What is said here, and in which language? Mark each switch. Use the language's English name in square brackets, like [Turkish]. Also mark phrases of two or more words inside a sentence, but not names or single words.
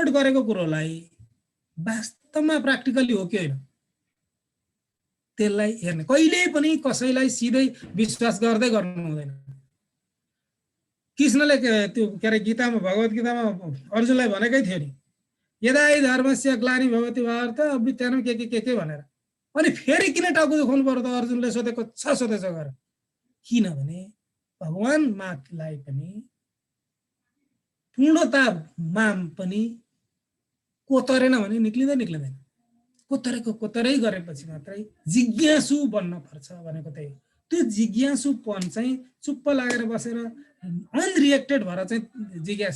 [Nepali] गरेको कुरोलाई वास्तवमा प्र्याक्टिकली हो कि हैन त्यसलाई हेर्ने कहिले पनि कसैलाई सिधै विश्वास गर्दै गर्नु हुँदैन कृष्णले त्यो के अरे गीतामा भगवत गीतामा अर्जुनलाई भनेकै थियो नि [Sanskrit] यदा हि धर्मस्य ग्लानि भवति भारत अभ्युत्थानं [Nepali] के भनेर अनि फेरि किन टाउको दुखाउनु पर्यो त अर्जुनले सोधेको छ सोधेछ गरे किनभने भगवान मालाई पनि पूर्णतामा पनि कोतरेन भने निक्लिँदैन कोतरै गरेपछि मात्रै जिज्ञासु बन्न पर्छ भनेको त्यही त्यो जिज्ञासुपन चाहिँ चुप्प लागेर बसेर अनरिएक्टेड भएर चाहिँ जिज्ञासा